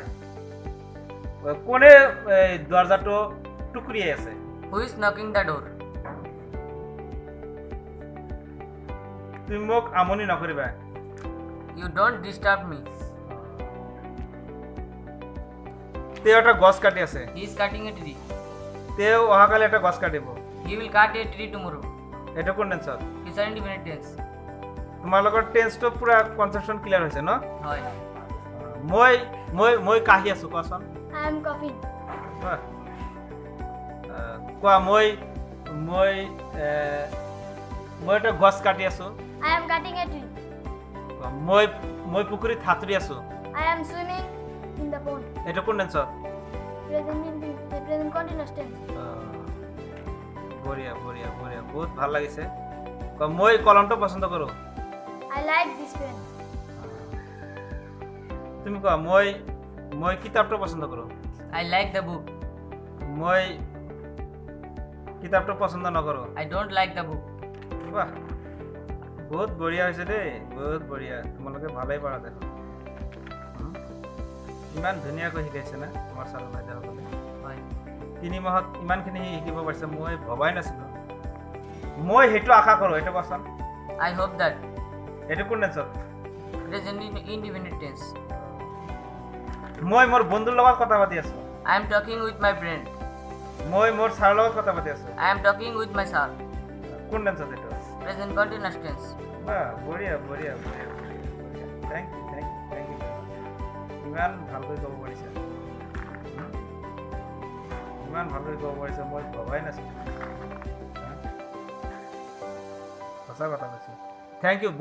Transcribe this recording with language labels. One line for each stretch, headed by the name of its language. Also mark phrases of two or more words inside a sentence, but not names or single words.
Assamese: কোনে দৰজাটো টুকুৰিয়াই আছে?
English: Who is knocking the door?
Assamese: তুমি মোক আমনি নকৰিবা।
English: You don't disturb me.
Assamese: তেওঁ এটা গছ কাটি আছে।
English: He is cutting a tree.
Assamese: তেওঁ অহাকালি এটা গছ কাটিব।
English: He will cut a tree tomorrow.
Assamese: এইটো কোন টেন্সত?
English: Future indefinite tense.
Assamese: তোমালোকৰ টেন্সটো পুৰা
English: conception clear
Assamese: হৈছে ন? হয়। মই কাহি আছো, কোৱাচোন।
English: I am coughing.
Assamese: কোৱা মই এটা গছ কাটি আছো।
English: I am cutting a tree.
Assamese: মই পুখুৰীত সাঁতুৰি আছো।
English: I am swimming in the pond.
Assamese: এইটো কোন টেন্সত?
English: Present continuous tense.
Assamese: বঢ়িয়া বঢ়িয়া বঢ়িয়া, বহুত ভাল লাগিছে। মই কলমটো পচন্দ কৰোঁ।
English: I like this pen.
Assamese: তুমি কোৱা। মই কিতাপটো পচন্দ কৰোঁ।
English: I like the book.
Assamese: মই কিতাপটো পচন্দ নকৰোঁ।
English: I don't like the book.
Assamese: বাহ বহুত বঢ়িয়া হৈছে দেই, বহুত বঢ়িয়া। তোমালোকে ভালেই পাৰা দেখোন। ইমান ধুনীয়াকৈ শিকাইছে না তোমাৰ ছাৰ বাইদেউসকলে। হয় 3 মাহত ইমানখিনি শিকিব পাৰিছে, মই ভবাই নাছিলোঁ। মই সেইটো আশা কৰোঁ। এইটো কোৱাচোন,
English: I hope that
Assamese: এইটো কোন টেন্সত?
English: present indefinite tense.
Assamese: মই মোৰ বন্ধুৰ লগত কথা পাতি আছোঁ।
English: I am talking with my friend.
Assamese: মই মোৰ ছাৰৰ লগত কথা পাতি আছোঁ।
English: I am talking with my sir.
Assamese: কোন টেন্সত এইটো?
English: present continuous tense.
Assamese: বাহ, বঢ়িয়া বঢ়িয়া বঢ়িয়া বঢ়িয়া।
English: thank you thank you thank you.
Assamese: ইমান ভালকৈ ক'ব পাৰিছে, ইমান ভালকৈ ক'ব পাৰিছে, মই ভবাই নাছিলোঁ। সঁচা কথা কৈছোঁ।
English: thank you.